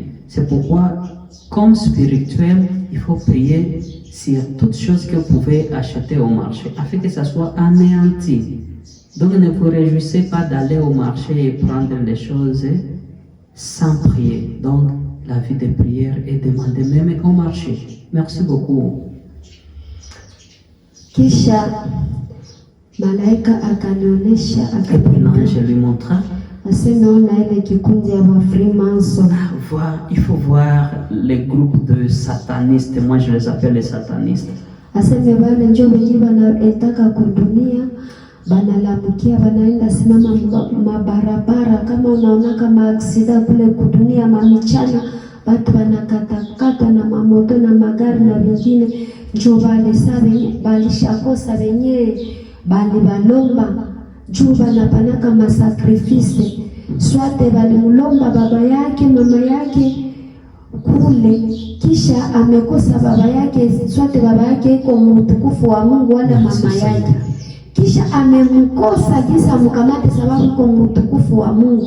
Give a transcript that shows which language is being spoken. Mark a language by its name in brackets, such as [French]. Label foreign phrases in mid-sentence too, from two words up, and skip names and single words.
[French] C'est pourquoi, comme spirituel, il faut prier sur toutes choses que vous pouvez acheter au marché afin que ça soit anéanti. Donc ne vous réjouissez pas d'aller au marché et prendre les choses sans prier. Donc la vie de prière est demandée même au marché. Merci beaucoup. [Swahili] Kisha malaika akanionyesha, [French] l'ange lui montra, [Swahili] asemeona ile kikundi ya Freemason. [French] Il faut voir les groupes de satanistes. Moi je les appelle les satanistes. [Swahili] Aseme wale ndio wenyewe wanaetaka kudunia, banalamukia, banaenda simama mabarabara, kama unaona kama aksida kule kudunia mamichana, watu wanakatakata na mamoto na magari na vingine. Njo wale sabe balishakosa wenyewe, bali balomba juu banapanaka masakrifise, swate balimulomba baba yake mama yake kule, kisha amekosa baba yake, swate baba yake iko mtukufu wa Mungu wala mama yake, kisha amemkosa kisa mkamate sababu kwa mtukufu wa Mungu.